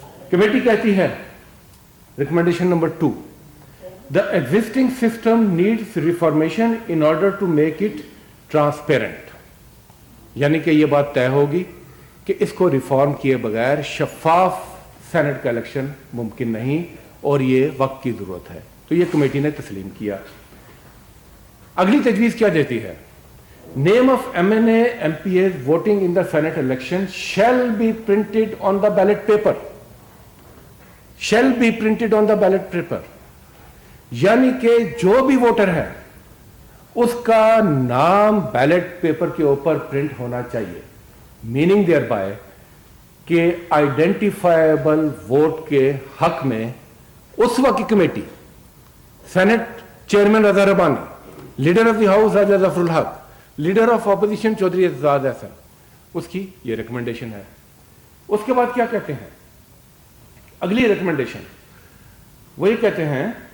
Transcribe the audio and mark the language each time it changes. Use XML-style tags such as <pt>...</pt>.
<ur>Committee کہتی ہے recommendation number 2،</ur> <en>the existing system needs reformation in order to make it transparent,</en> <ur>یعنی کہ یہ بات طے ہوگی کہ اس کو ریفارم کیے بغیر شفاف سینٹ کا الیکشن ممکن نہیں، اور یہ وقت کی ضرورت ہے۔ تو یہ کمیٹی نے تسلیم کیا۔ اگلی تجویز کیا دیتی ہے؟</ur> <en>Name of MNA MPAs voting in the Senate election shall be printed on the ballot paper. Shall be printed on the ballot paper.</en> <ur>یعنی کہ جو بھی ووٹر ہے اس کا نام بیلٹ پیپر کے اوپر پرنٹ ہونا چاہیے،</ur> <en>meaning there by</en> <ur>کہ آئیڈینٹیفائیبل ووٹ کے حق میں اس وقت کی committee, Saint chairman Raza Rabbani, leader of the house Raja Zafar ul Haq, leader of opposition Chaudhry Aitzaz Ahsan, اس کی یہ ریکمنڈیشن ہے۔ اس کے بعد کیا کہتے ہیں؟ اگلی ریکمنڈیشن وہ یہ کہتے ہیں</ur>